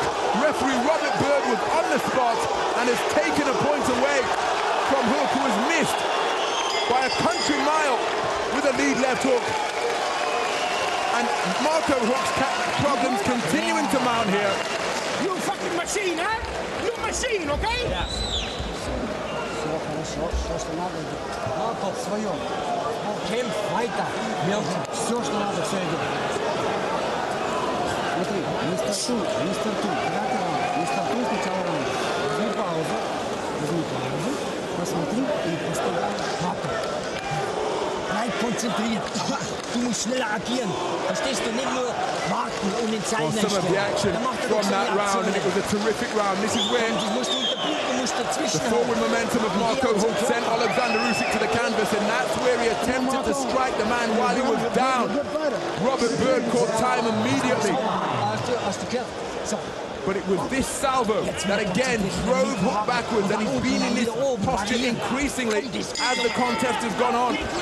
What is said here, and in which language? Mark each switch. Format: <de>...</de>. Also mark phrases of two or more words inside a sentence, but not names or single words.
<en>Referee Robert Bird was on the spot and has taken a point away from Hook, who was missed by a country mile with a lead left hook. And Marco Hook's problems continuing to mount here. You fucking machine, huh? You machine, okay? Yes. Marco,</en> <ru>своем.</ru> <de>Kämpf weiter. Wir haben</de> <ru>все, что надо, все идет. Смотри, не стартуй, не стартуй сначала раунд. Возьми паузу, посмотри и поставь Marco.</ru> <de>Bleib konzentriert. Du musst schneller agieren. Verstehst du? Nicht nur warten und in Zeit</de> <en>Some of the action from that round, and it was a terrific round. This is where the forward momentum of Marco Hook sent Alexander Usyk to the canvas, and that's where he attempted to strike the man while he was down. Robert Bird caught time immediately. But it was this salvo that again drove Hook backwards, and he's been in this posture increasingly as the contest has gone on.</en>